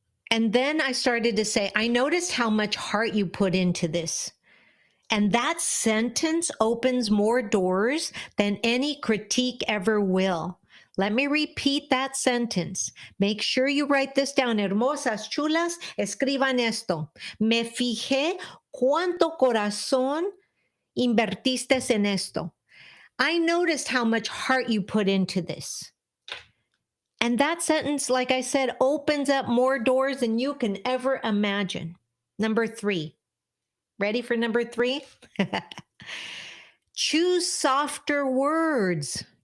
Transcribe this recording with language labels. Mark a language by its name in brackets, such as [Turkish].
[English] And then I started to say, I noticed how much heart you put into this. And that sentence opens more doors than any critique ever will. Let me repeat that sentence. Make sure you write this down. [Spanish] Hermosas, chulas, escriban esto. Me fijé cuánto corazón invertiste en esto. [English] I noticed how much heart you put into this. And that sentence, like I said, opens up more doors than you can ever imagine. Number 3. Ready for number 3? Choose softer words.